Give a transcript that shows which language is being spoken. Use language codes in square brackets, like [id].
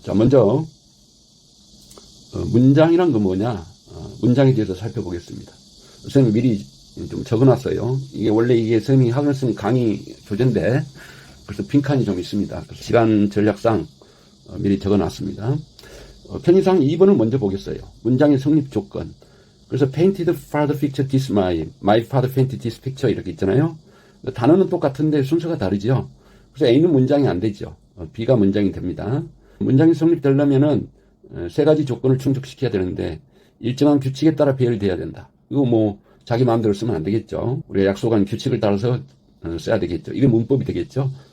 [ko] 자, 먼저 문장이란 건 뭐냐? 문장에 대해서 살펴보겠습니다. 선생님이 미리 좀 적어놨어요. 이게 원래 이게 선생님이 학원생 강의 교재인데 그래서 빈칸이 좀 있습니다. 그래서 시간 전략상 미리 적어놨습니다. 편의상 2번을 먼저 보겠어요. 문장의 성립 조건. 그래서 [en] painted father picture this my father painted this picture [ko] 이렇게 있잖아요. 단어는 똑같은데 순서가 다르죠. 그래서 A는 문장이 안 되죠. B가 문장이 됩니다. 문장이 성립되려면은 3가지 조건을 충족시켜야 되는데 일정한 규칙에 따라 배열돼야 된다. 이거 뭐 자기 마음대로 쓰면 안 되겠죠. 우리가 약속한 규칙을 따라서 써야 되겠죠. 이게 문법이 되겠죠.